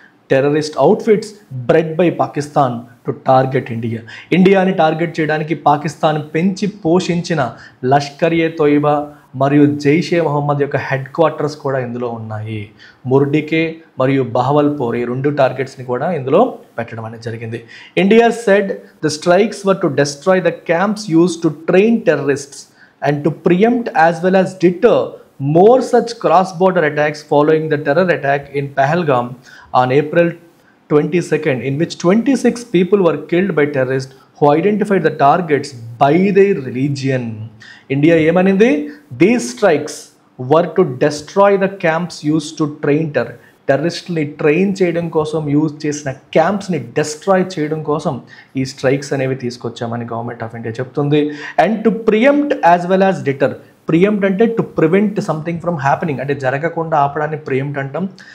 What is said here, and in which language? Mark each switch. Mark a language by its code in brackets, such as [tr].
[en] Terrorist outfits bred by Pakistan to target India. [te] ఇండియాని target చేయడానికి పాకిస్తాన్ పెంచి పోషించిన లష్కర్-ఏ-తోయిబా మరియు జైష్-ఏ-మొహమ్మద్ యొక్క హెడ్ క్వార్టర్స్ కూడా ఇందులో ఉన్నాయి. ముర్డికే మరియు బహవల్పూర్ ఈ 2 టార్గెట్స్ని కూడా ఇందులో పెట్టడం అనేది జరిగింది. [en] India said the strikes were to destroy the camps used to train terrorists and to preempt as well as deter more such cross-border attacks following the terror attack in Pahalgam on April 22nd, in which 26 people were killed by terrorists who identified the targets by their religion. [te] India ఏమనింది? [en] These strikes were to destroy the camps used to train [te] టెర్రరిస్ట్ని train చేయడం కోసం use చేసిన క్యాంప్స్ని destroy చేయడం కోసం ఈ strikes అనేవి తీసుకొచ్చామని government of India చెప్తుంది. [en] And to preempt as well as deter. Preempt అంటే to prevent something from happening, [te] అంటే జరగకుండా ఆపడాన్ని ప్రియంప్ట్ అంటాం.